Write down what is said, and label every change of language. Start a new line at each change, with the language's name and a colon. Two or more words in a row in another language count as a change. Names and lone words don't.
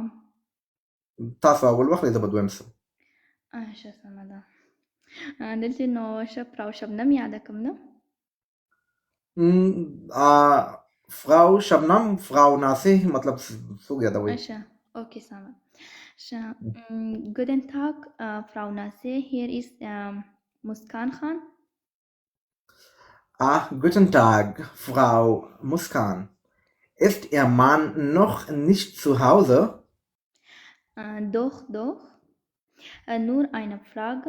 Pashto: تاسو اول واخلئ زه به دویم سم. ښه سمه ده. دلته نو فراو شبنم یاده کړم نه؟ فراو شبنم فراو ناسه مطلب څوک یادوئ؟ ښه اوکې سمه.
German: ښه Guten Tag, Frau Nase, hier ist Muskan Khan. Guten Tag, Frau Muskan. Ist Ihr Mann noch nicht zu Hause? Doch. Nur eine Frage.